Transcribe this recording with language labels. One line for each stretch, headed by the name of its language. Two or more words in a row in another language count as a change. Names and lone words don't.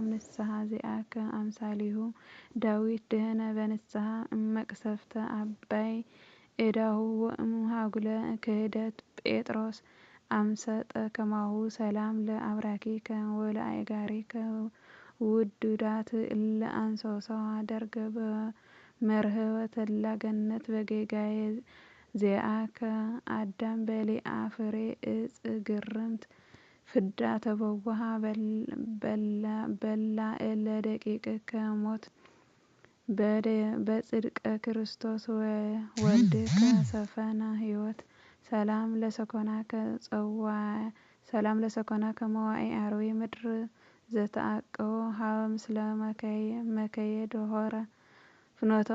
Geez: ንስሐ ዚአከ አምሳሊሁ ዳዊት ድህነ በንስሐ እመቅሰፍተ አባይ ዕዳሁ ወእምሃጉለ ክህደት ጴጥሮስ አምሰጠ ከማሁ ሰላም ለአብራኪከ ወለአእጋሪከ ውዱዳት እለ አንሶሰዋ ደርገ በመርህበ ተድላ ገነት በጌጋየ ዚአከ አዳም በሊአ ፍሬ ዕፅ ግርምት ፍዳ ተበውሃ በላዕ ለደቂቅከ ሞት በጽድቀ ክርስቶስ ወልድከ ሰፈነ ሕይወት ሰላም ለሰኮናከ መዋኢ አርዌ ምድር ዘተአቅቦ ሀበ ምስለ መከየድ ሆረ ፍኖተ